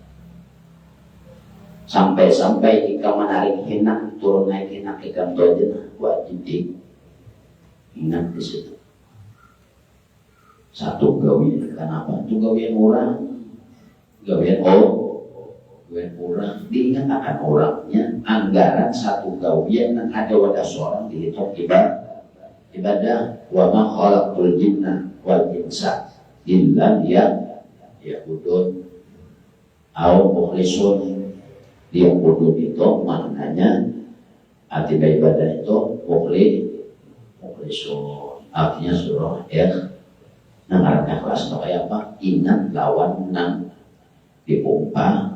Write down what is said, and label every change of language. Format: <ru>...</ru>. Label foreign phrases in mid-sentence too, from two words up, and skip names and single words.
<bjn>Sampai ikan menarik hinak, turun naik hinak ikan itu aja wajib ingat di situ. Satu gawian, kenapa? Itu gawian orang, gawian orang, diingat akan orangnya. Anggaran satu gawian yang ada wadah seorang dihitung ibadah.</bjn> <ar>Wa ma khalaqtul jinna wal insa illa liya'budun au mukhlisun.</ar> <bjn>Liya'budun itu maknanya arti ibadah itu mukhlisun. Artinya surah nang kelas kayak apa? Ingat lawan nang diumpah.</bjn>